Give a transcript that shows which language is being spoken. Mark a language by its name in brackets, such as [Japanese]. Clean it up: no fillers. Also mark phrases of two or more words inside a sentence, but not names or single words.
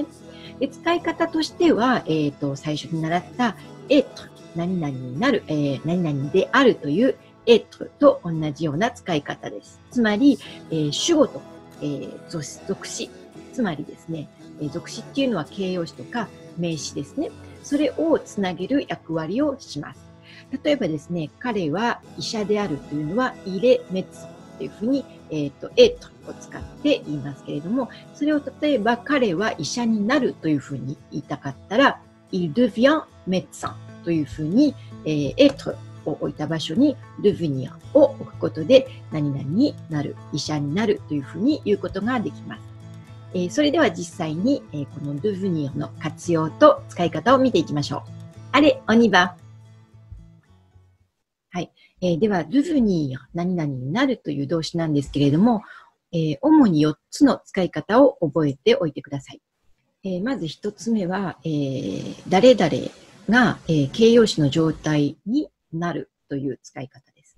[Japanese] で、使い方としては、最初に習ったêtre、何々になる、何々であるというêtreと同じような使い方です。つまり、主語と、属詞、つまりですね、属詞っていうのは形容詞とか名詞ですね。それをつなげる役割をします。例えばですね、彼は医者であるというのは、 [French] il est médecin [Japanese] というふうに、être を使って言いますけれども、それを例えば彼は医者になるというふうに言いたかったら、 [French] il devient médecin [Japanese] というふうに、être を置いた場所に devenir を置くことで、何々になる、医者になるというふうに言うことができます。それでは実際に、この devenir の活用と使い方を見ていきましょう。 [French] Allez, on y va! [Japanese] はい。では、devenir 何々になるという動詞なんですけれども、主に4つの使い方を覚えておいてください。まず1つ目は、誰々が、形容詞の状態になるという使い方です。